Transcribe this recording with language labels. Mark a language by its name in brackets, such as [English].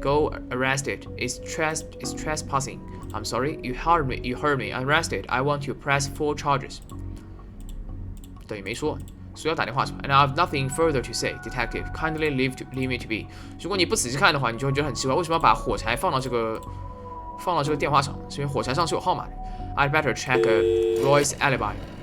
[English] Go arrest it. It's trespassing. I'm sorry. You heard me. Arrest it. I want to press 4 charges. [Chinese] 等于没说，所以要打电话是吧 [English] ？And I have nothing further to say, Detective. Kindly leave me to be. [Chinese] 如果你不仔细看的话，你就会觉得很奇怪，为什么要把火柴放到这个电话上？是因为火柴上是有号码的。 [English] I'd better check Roy's alibi.